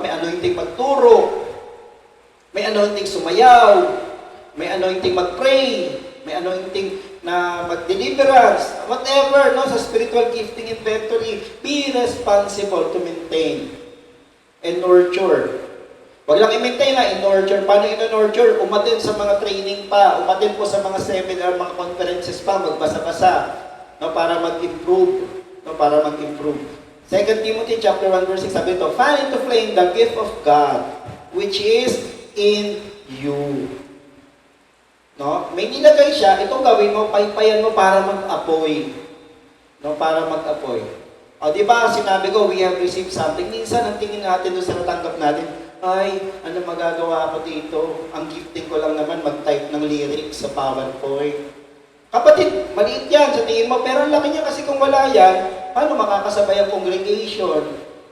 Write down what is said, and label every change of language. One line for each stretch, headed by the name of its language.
Filipino: May anointing magturo? May anointing sumayaw? May anointing mag-pray? May anointing na mag-deliverance? Whatever, no?
English: Sa spiritual gifting inventory, be responsible to maintain and nurture.
Filipino: Wag lang i-maintain na, in-nurture. Paano in-nurture? Umatin sa mga training pa, umatin po sa mga seminar, mga conferences pa, magbasa-basa, no, para mag-improve. No, para mag-improve.
English: 2 Timothy chapter 1 verse 6,
Filipino: sabi ito,
English: fan into flame the gift of God, which is in you.
Filipino: No? May nilagay siya, itong gawin mo, paypayan mo para mag-apoy. No, para mag-apoy. O, di ba, sinabi ko,
English: we have received something.
Filipino: Minsan, ang tingin natin doon sa natanggap natin, ay, ano magagawa ako dito? Ang gifting ko lang naman mag-type ng lyrics sa PowerPoint. Kapatid, maliit yan sa tingin mo, pero ang laki niya kasi kung wala yan, paano makakasabay ang congregation?